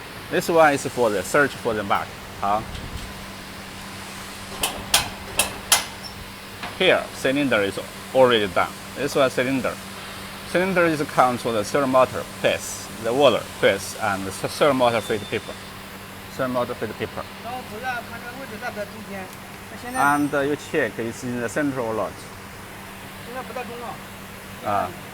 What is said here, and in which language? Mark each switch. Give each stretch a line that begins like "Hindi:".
English: This one is for the search for the mark.
Chinese: 好。
English: Here, cylinder is already done. This one cylinder. Cylinder is control the servo motor press, the water press, and the servo motor fit paper.
Chinese: 然后主要看这个位置在不在中间。
English: And you check it's in the center or not.
Chinese: 现在不在中了。啊。